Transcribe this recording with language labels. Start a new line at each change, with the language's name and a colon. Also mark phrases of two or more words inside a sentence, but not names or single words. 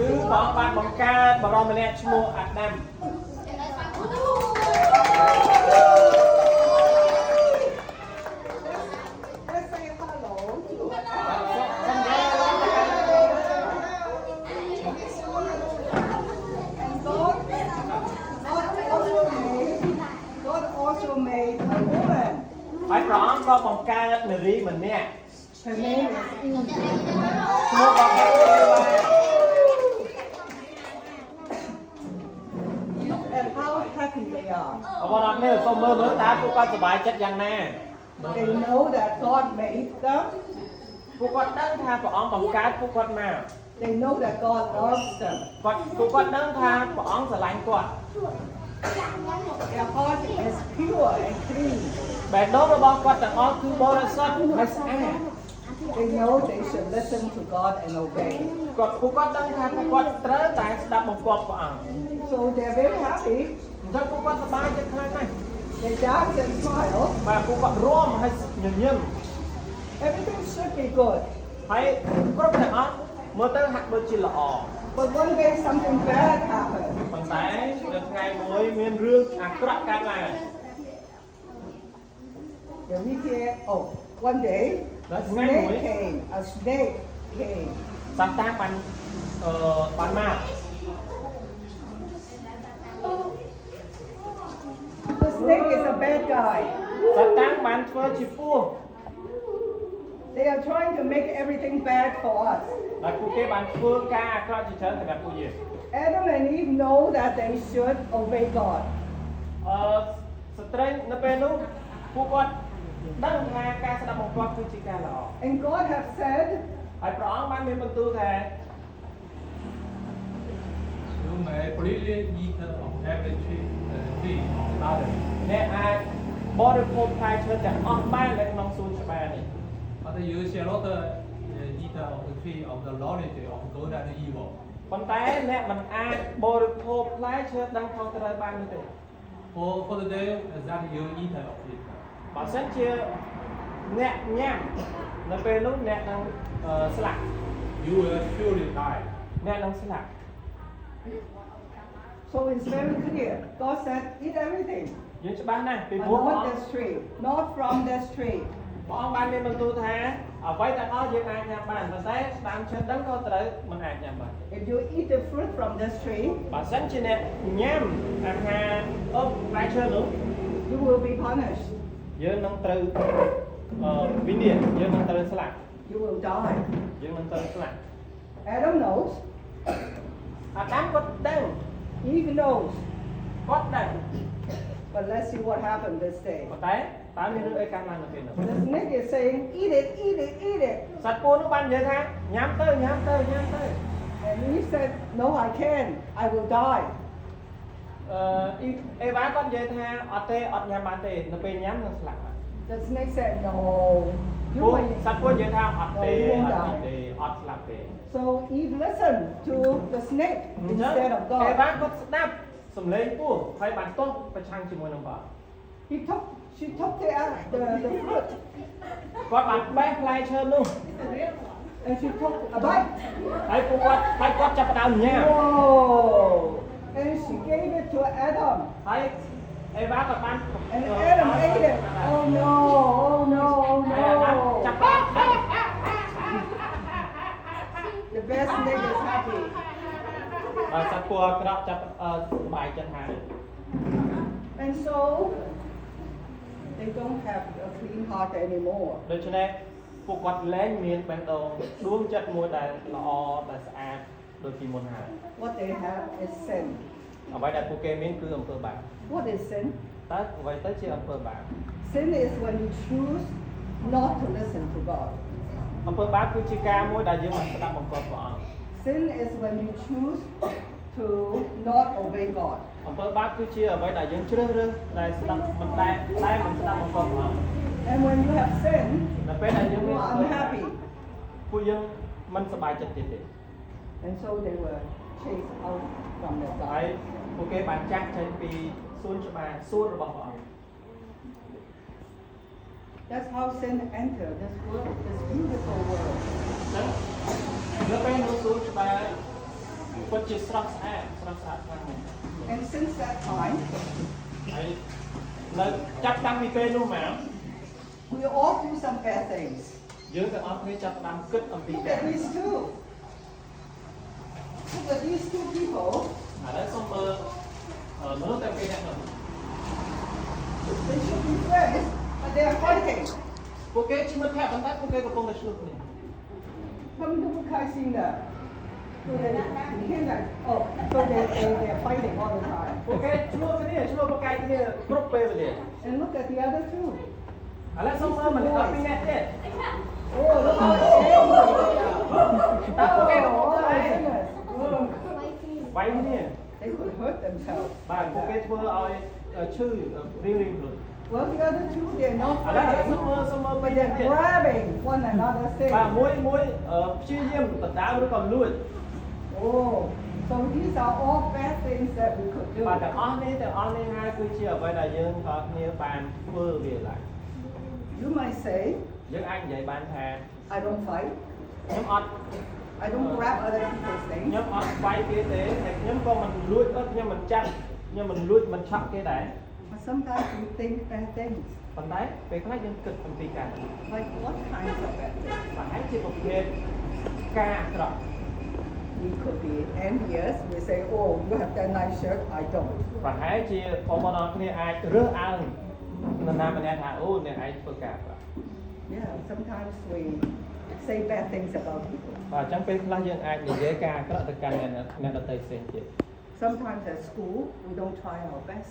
Khmer: បងបានបង្កើតបរិមម្នាក់ឈ្មោះអាដាម
English: Let's say hello to and God also made a woman.
Khmer: ហើយព្រះអង្គក៏បង្កើតនារីម្នាក់
English: Her name is Eve.
Khmer: ឈ្មោះរបស់គេថា
English: Look at how happy they are.
Khmer: បងប្អូនអរគ្នាសូមមើលតើពួកគាត់សប្បាយចិត្តយ៉ាងណា
English: They know that God made them.
Khmer: ពួកគាត់ដឹងថាព្រះអង្គបង្កើតពួកគាត់មក
English: They know that God loves them.
Khmer: ពួកគាត់ដឹងថាព្រះអង្គស្រឡាញ់គាត់
English: Their heart is pure and clean.
Khmer: បេះដូងរបស់គាត់ទាំងអស់គឺបរិសុទ្ធហើយស្អាត
English: They know they should listen to God and obey.
Khmer: ពួកគាត់ដឹងថាពួកគាត់ត្រូវតែស្ដាប់បង្គាប់ព្រះអង្គ
English: So they're very happy.
Khmer: អញ្ចឹងពួកគាត់សប្បាយចិត្តខ្លាំងណាស់
English: They dance and smile.
Khmer: បាទពួកគាត់រួមហើយញញឹម
English: Everything should be good.
Khmer: ហើយគ្រប់ទាំងអស់មើលទៅហាក់ដូចជាល្អ
English: But one day something bad happened.
Khmer: ប៉ុន្តែនៅថ្ងៃមួយមានរឿងអាក្រក់កើតឡើង
English: Then we hear, oh, one day a That's snake nice. came. A snake came.
Khmer: សាតាបានបានមក
English: The snake is a bad guy.
Khmer: សាតាបានធ្វើជាពស់
English: They are trying to make everything bad for us.
Khmer: ហើយពួកគេបានធ្វើការអាក្រក់ជាច្រើនសម្រាប់ពួកយើង
English: Adam and Eve know that they should obey God.
Khmer: ស្ត្រីនៅពេលនោះពួកគាត់ដឹងថាការស្ដាប់បង្គាប់គឺជាការល្អ
English: And God have said,
Khmer: ហើយព្រះអង្គបានមានបន្ទូលថា
English: You may freely eat of every tree of the garden,
Khmer: អ្នកអាចបរិភោគផ្លែឈើទាំងអស់បាននៅក្នុងសួនច្បារនេះ
English: but you shall not eat of the tree of the knowledge of good and evil.
Khmer: ប៉ុន្តែអ្នកមិនអាចបរិភោគផ្លែឈើដឹងខុសត្រូវបាននោះទេ
English: For the day that you eat of it,
Khmer: បើសិនជាអ្នកញ៉ាំនៅពេលនោះអ្នកនឹងស្លាប់
English: you will surely die.
Khmer: អ្នកនឹងស្លាប់
English: so it's very clear. God said, eat everything.
Khmer: យើងច្បាស់ណាស់ពី
English: But
Khmer: ព្រោះព្រះ
English: not
Khmer: អង្គ
English: this tree. Not from this tree.
Khmer: ព្រះអង្គបានមានបន្ទូលថាអ្វីទាំងអស់យើងអាចញ៉ាំបានប៉ុន្តែស្ដាំឈើដឹងក៏ត្រូវមិនអាចញ៉ាំបាន
English: If you eat the fruit from this tree,
Khmer: បើសិនជាអ្នកញ៉ាំអាហារផ្លែឈើនោះ
English: you will be punished.
Khmer: យើងនឹងត្រូវវិនិច្ឆ័យយើងនឹងត្រូវស្លាប់
English: You will die.
Khmer: យើងនឹងត្រូវស្លាប់
English: Adam knows.
Khmer: អាដាមគាត់ដឹង
English: Eve knows.
Khmer: គាត់ដឹង
English: But let's see what happened this day.
Khmer: ប៉ុន្តែតើមានរឿងអីកើតឡើងនៅពេលនោះ
English: The snake is saying, eat it, eat it, eat it.
Khmer: សត្វពស់នោះបាននិយាយថាញ៉ាំទៅញ៉ាំទៅញ៉ាំទៅ
English: And Eve said, no, I can't. I will die.
Khmer: អេវ៉ាគាត់និយាយថាអត់ទេអត់ញ៉ាំបានទេនៅពេលញ៉ាំនឹងស្លាប់
English: The snake said, no. You
Khmer: ពួក
English: may.
Khmer: សត្វពស់និយាយថាអត់ទេអត់ទេអត់ស្លាប់ទេ
English: So Eve listened to the snake
Khmer: អញ្ចឹង
English: instead of
Khmer: អេវ៉ា
English: God.
Khmer: គាត់ស្ដាប់សំឡេងពស់ហើយបានទាស់ប្រឆាំងជាមួយនឹងព្រះ
English: She took the fruit
Khmer: គាត់បានបេះផ្លែឈើនោះ
English: and she took a bite.
Khmer: ហើយពួកគាត់ចាប់ផ្ដើមញ៉ាំ
English: Whoa! And she gave it to Adam.
Khmer: ហើយអេវ៉ាក៏បាន
English: And Adam ate it. Oh no! Oh no! Oh
Khmer: ហើយអាដាមចាប់
English: no!
Khmer: បាន
English: The best snake is happy.
Khmer: សត្វពស់អាក្រក់ចាប់សប្បាយចិត្តហើយ
English: And so they don't have a clean heart anymore.
Khmer: ដូច្នេះពួកគាត់លែងមានបេះដូងដួងចិត្តមួយដែលល្អដែលស្អាតដូចពីមុនហើយ
English: What they have is sin.
Khmer: អ្វីដែលពួកគេមានគឺអំពើបាប
English: What is sin?
Khmer: តើអ្វីទៅជាអំពើបាប
English: Sin is when you choose not to listen to God.
Khmer: អំពើបាបគឺជាការមួយដែលយើងមិនស្ដាប់បង្គាប់ព្រះអង្គ
English: Sin is when you choose to not obey God.
Khmer: អំពើបាបគឺជាអ្វីដែលយើងជ្រើសរើសដែលស្ដាប់មិនដែលមិនស្ដាប់បង្គាប់ព្រះអង្គ
English: And when you have sin,
Khmer: នៅពេលដែលយើង
English: you
Khmer: មាន
English: are unhappy.
Khmer: ពួកយើងមិនសប្បាយចិត្តទៀតទេ
English: And so they were chased out from the
Khmer: ហើយ
English: garden.
Khmer: ពួកគេបានចាក់ចេញពីសួនច្បារសួនរបស់ព្រះអង្គ
English: That's how sin entered this world, this beautiful world.
Khmer: នៅពេលនោះសួនច្បារពិតជាស្រស់ស្អាតខ្លាំងណាស់
English: And since that time,
Khmer: ហើយនៅចាប់តាំងពីពេលនោះមក
English: we all do some bad things.
Khmer: យើងទាំងអស់គ្នាចាប់ផ្ដើមគិតអំពី
English: Look
Khmer: ការ
English: at these two. Look at these two people.
Khmer: ឥឡូវសូមមើលមនុស្សទាំងពីរនាក់នោះ
English: They should be friends, but they are fighting.
Khmer: ពួកគេជាមិត្តភក្តិប៉ុន្តែពួកគេកំពុងតែឆ្លោះគ្នា
Chinese: 他们都不开心的。对不对？你看看，
English: 哦，so they're fighting all the time.
Khmer: ពួកគេឆ្លោះគ្នាប្រកែកគ្នាគ្រប់ពេលវេលា
English: And look at the other two.
Khmer: ឥឡូវសូមមើលមនុស្សទាំងពីរនាក់ទៀត
English: Oh, look how angry they are.
Khmer: តើពួកគេកំពុង
English: Oh
Khmer: ធ្វើអី
English: my goodness. Look,
Khmer: វាយគ្នា
English: they could hurt themselves.
Khmer: បាទពួកគេធ្វើឲ្យឈឺរៀងខ្លួន
English: Well, the other two, they're not
Khmer: ឥឡូវសូម
English: fighting,
Khmer: មើលពី
English: but
Khmer: យ៉ាង
English: they're
Khmer: ទៀត
English: grabbing one another's
Khmer: បាទ
English: things.
Khmer: មួយព្យាយាមដណ្ដើមឬក៏លួច
English: Oh, so these are all bad things that we could do.
Khmer: បាទទាំងអស់នេះហើយគឺជាអ្វីដែលយើងទាំងអស់គ្នាបានធ្វើវាឡើង
English: You might say,
Khmer: យើងអាចនិយាយបានថា
English: I don't fight.
Khmer: ខ្ញុំអត់
English: I don't grab other people's
Khmer: ខ្ញុំ
English: things.
Khmer: អត់វាយគេទេតែខ្ញុំក៏មិនលួចខ្ញុំមិនចាប់ខ្ញុំមិនលួចមិនឆក់គេដែរ
English: But sometimes we think bad things.
Khmer: ប៉ុន្តែពេលខ្លះយើងគិតអំពីការនេះ
English: Like what kinds of bad things?
Khmer: ប្រហែលជាប្រភេទការអាក្រក់
English: We could be envious. We say, oh, you have that nice shirt, I don't.
Khmer: ប្រហែលជាបងប្អូនអរគ្នាអាចរើសអើងនរណាម្នាក់ថាអូអ្នកឯងធ្វើការអាក្រក់
English: Yeah, sometimes we say bad things about people.
Khmer: បាទអញ្ចឹងពេលខ្លះយើងអាចនិយាយការអាក្រក់ទៅកាន់អ្នកដទៃផ្សេងទៀត
English: Sometimes at school, we don't try our best.